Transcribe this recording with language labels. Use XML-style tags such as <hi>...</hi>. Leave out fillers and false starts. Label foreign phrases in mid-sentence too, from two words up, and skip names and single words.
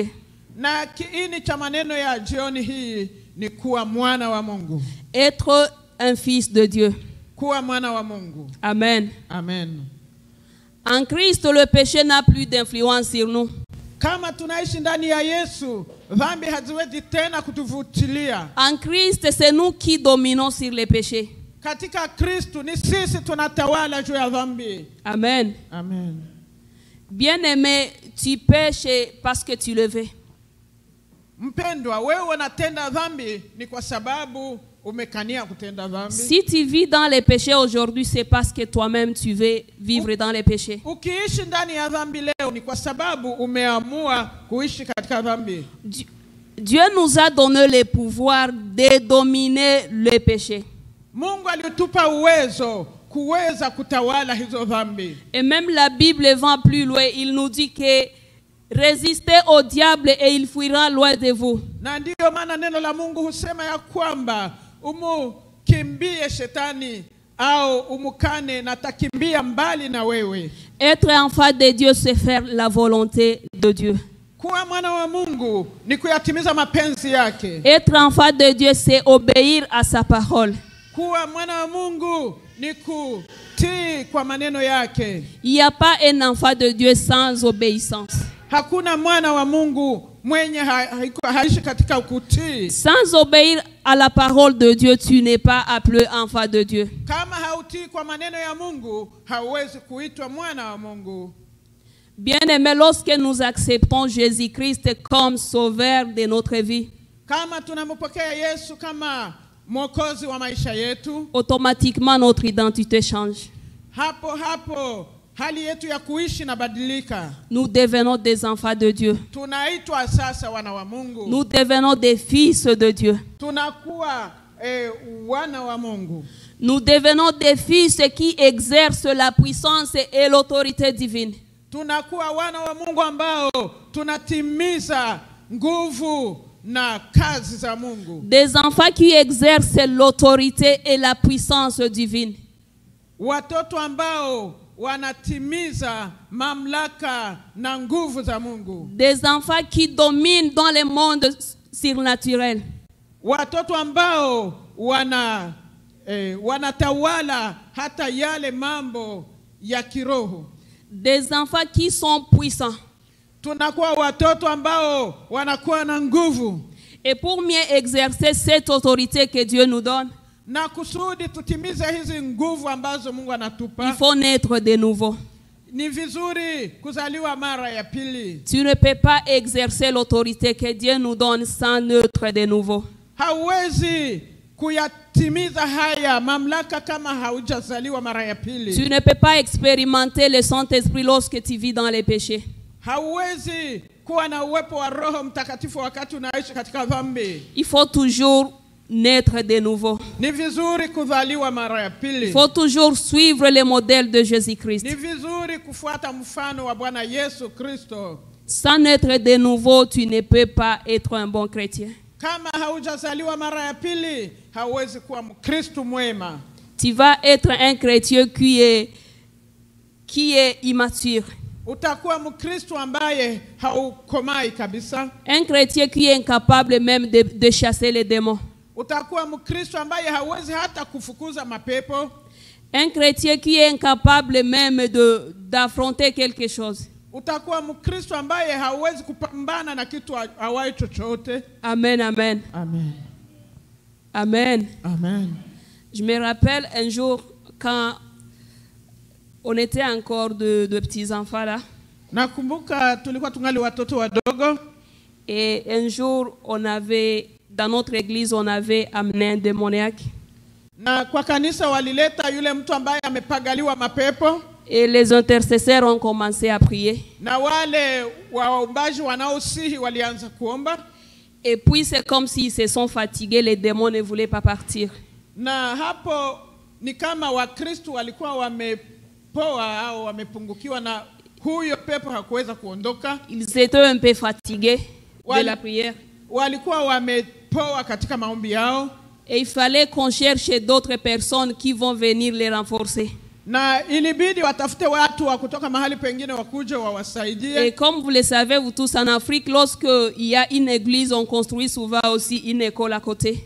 <sw>Na kiini cha maneno ya jioni hii ni kuwa mwana wa Mungu.</sw> <fr>Être un fils de Dieu.</fr> <sw>Kuwa mwana wa Mungu. Amen. Amen.</sw> <fr>En Christ, le péché n'a plus d'influence sur nous.</fr> <sw>Kama tunaishi ndani ya Yesu, dhambi haziwezi tena kutuvutilia.</sw> <fr>En Christ, c'est nous qui dominons sur les péchés.</fr> <sw>Katika Kristo ni sisi tunatawala juu ya dhambi. Amen. Amen.</sw> <fr>Bien-aimé, tu pêches parce que tu le veux.</fr> <sw>Mpendwa, wewe unatenda dhambi ni kwa sababu umekania kutenda dhambi.</sw> <fr>Si tu vis dans les péchés aujourd'hui, c'est parce que toi-même tu veux vivre dans les péchés.</fr> <sw>Ukiishi ndani ya dhambi leo ni kwa sababu umeamua kuishi katika dhambi.</sw> <fr>Dieu nous a donné le pouvoir de dominer le péché.</fr> <sw>Mungu alitupa uwezo kuweza kutawala hizo dhambi.</sw> <fr>Et même la Bible va plus loin, il nous dit que résistez au diable et il fuira loin de vous.</fr> <sw>Na ndio maana neno la Mungu husema ya kwamba umukimbie shetani au umukane na takimbia mbali na wewe.</sw> <fr>Être enfant de Dieu, c'est faire la volonté de Dieu.</fr> <sw>Kuwa mwana wa Mungu ni kuyatimiza mapenzi yake.</sw> <fr>Être enfant de Dieu, c'est obéir à sa parole.</fr> <sw>Kuwa mwana wa Mungu ni kutii kwa maneno yake.</sw> <fr>Il n'y a pas un enfant de Dieu sans obéissance.</fr> <sw>Hakuna mwana wa Mungu mwenye haishi katika kutii.</sw> <fr>Sans obéir à la parole de Dieu, tu n'es pas appelé enfant de Dieu.</fr> <sw>Kama hautii kwa maneno ya Mungu, hauwezi kuitwa mwana wa Mungu.</sw> <fr>Bien-aimés, lorsque nous acceptons Jésus-Christ comme sauveur de notre vie,</fr> <sw>kama tunampokea Yesu kama mwokozi wa maisha yetu,</sw> <fr>automatiquement notre identité change.</fr> <sw>Hapo hali yetu ya kuishi inabadilika.</sw> <fr>Nous devenons des enfants de Dieu.</fr> <sw>Tunaitwa sasa wana wa Mungu.</sw> <fr>Nous devenons des fils de Dieu.</fr> <sw>Tunakuwa wana wa Mungu.</sw> <fr>Nous devenons des fils qui exercent la puissance et l'autorité divine.</fr> <sw>Tunakuwa wana wa Mungu ambao tunatimiza nguvu na kazi za Mungu.</sw> <fr>Des enfants qui exercent l'autorité et la puissance divine.</fr> <sw>Watoto ambao wanatimiza mamlaka na nguvu za Mungu.</sw> <fr>Des enfants qui dominent dans le monde surnaturel.</fr> <sw>Watoto ambao wanatawala hata yale mambo ya kiroho.</sw> <fr>Des enfants qui sont puissants.</fr> <sw>tunakuwa watoto ambao wanakuwa na nguvu.</sw> <fr>Et pour mieux exercer cette autorité que Dieu nous donne,</fr> <sw>Na kusudi tutimize hizi nguvu ambazo Mungu anatupa,</sw> <fr>il faut naître de nouveau.</fr> <sw>ni vizuri kuzaliwa mara ya pili.</sw> <fr>Tu ne peux pas exercer l'autorité que Dieu nous donne sans naître de nouveau.</fr> <sw>Hauwezi kuyatimiza haya mamlaka kama haujazaliwa mara ya pili.</sw> <fr>Tu ne peux pas expérimenter le Saint-Esprit lorsque tu vis dans les péchés.</fr> <sw>Hauwezi kuwa na uwepo wa Roho Mtakatifu wakati unaishi katika dhambi.</sw> <fr>Il faut toujours naître de nouveau.</fr> <sw>Ni vizuri kuzaliwa mara ya pili.</sw> <fr>Il faut toujours suivre le modèle de Jésus-Christ.</fr> <sw>Ni vizuri kufuata mfano wa Bwana Yesu Kristo.</sw> <fr>Sans naître de nouveau, tu ne peux pas être un bon chrétien.</fr> <sw>Kama haujazaliwa mara ya pili, hauwezi kuwa Mkristo mwema.</sw> <fr>Tu vas être un chrétien qui est immature.</fr> <sw>Utakuwa Mkristo ambaye haukomai kabisa.</sw> <fr>Un chrétien qui est incapable même de chasser les démons.</fr> <sw>Utakuwa Mkristo ambaye hawezi hata kufukuza mapepo.</sw> <fr>Un chrétien qui est incapable même d'affronter quelque chose.</fr> <sw>Utakuwa Mkristo ambaye hawezi kupambana na kitu hawai chochote. Amen, amen. Amen. Amen. Amen.</sw> <fr>Je me rappelle un jour quand on était encore de petits enfants là.</fr> <sw>Nakumbuka tulikuwa tungali watoto wadogo.</sw> <fr>Et un jour dans notre église on avait amené un démoniaque.</fr> <sw>Na kwa kanisa walileta yule mtu ambaye amepagaliwa mapepo.</sw> <fr>Et les intercesseurs ont commencé à prier.</fr> <sw>Na wale waombaji wanaosihi walianza kuomba.</sw> <fr>Et puis c'est comme s'ils se sont fatigués, les démons ne voulaient pas partir.</fr> <sw>Na hapo ni kama Wakristo walikuwa wamepoa au wamepungukiwa na huyo pepo hakuweza kuondoka.</sw> <fr>Ils étaient un peu fatigués de la prière.</fr> <sw>Walikuwa wamepoa katika maombi yao.</sw> <fr>Et il fallait qu'on cherche d'autres personnes qui vont venir les renforcer.</fr> <sw>Na ilibidi watafute watu wa kutoka mahali pengine wakuje wawasaidie.</sw> <fr>Et comme vous le savez, vous tous en Afrique, lorsque il y a une église, on construit souvent aussi une école à côté.</fr>